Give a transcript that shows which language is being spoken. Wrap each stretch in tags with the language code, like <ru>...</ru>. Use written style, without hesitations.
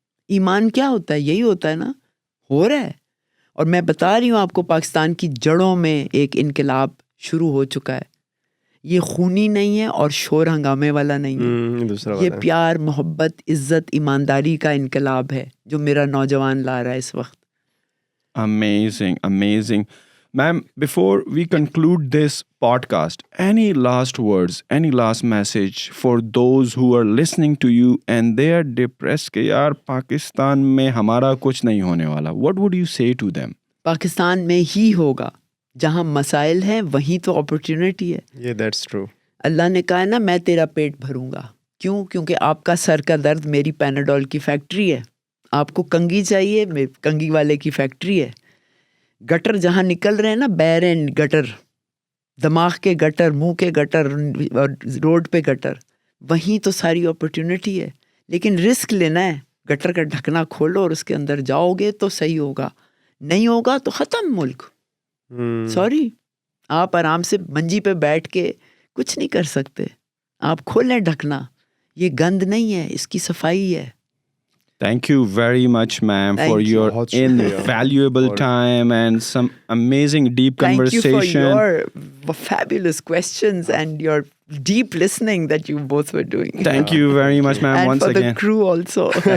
<ur>ایمان کیا ہوتا ہے, یہی ہوتا ہے نا, ہو رہا ہے. اور میں بتا رہی ہوں آپ کو, پاکستان کی جڑوں میں ایک انقلاب شروع ہو چکا ہے. یہ خونی نہیں ہے اور شور ہنگامے والا نہیں ہے, یہ پیار, محبت, عزت, ایمانداری کا انقلاب ہے جو میرا نوجوان لا رہا ہے اس وقت.</ur> <en>Amazing, amazing. Ma'am, before we conclude this podcast, any last words, any last message for those who are listening to you and they are depressed</en> <ur>کہ یار پاکستان میں ہمارا کچھ نہیں ہونے والا.</ur> <en>What would you say to them?</en> <ur>Pakistan میں ہی ہوگا. جہاں مسائل ہیں وہیں تو اپرچونٹی ہے.</ur> <en>یہ that's true.</en> <ur>اللہ نے کہا ہے نا میں تیرا پیٹ بھروں گا. کیوں؟ کیونکہ آپ کا سر کا درد میری پیناڈول کی فیکٹری ہے. آپ کو کنگھی چاہیے، کنگھی والے کی فیکٹری ہے. گٹر جہاں نکل رہے ہیں نا، بیرن گٹر، دماغ کے گٹر، منہ کے گٹر اور روڈ پہ گٹر، وہیں تو ساری اپرچونٹی ہے. لیکن رسک لینا ہے. گٹر کا ڈھکنا کھولو اور اس کے اندر جاؤ گے تو صحیح ہوگا. نہیں ہوگا تو ختم ملک. سوری، آپ آرام سے منجی پہ بیٹھ کے کچھ نہیں کر سکتے. آپ کھولیں ڈھکنا. یہ گند نہیں ہے، اس کی صفائی ہے.</ur> <en>Thank you very much, ma'am, for your invaluable time and some amazing deep conversation. Thank you for your fabulous questions and your deep listening that you both were doing. Thank you very much, ma'am, and once for again. the crew also.</en>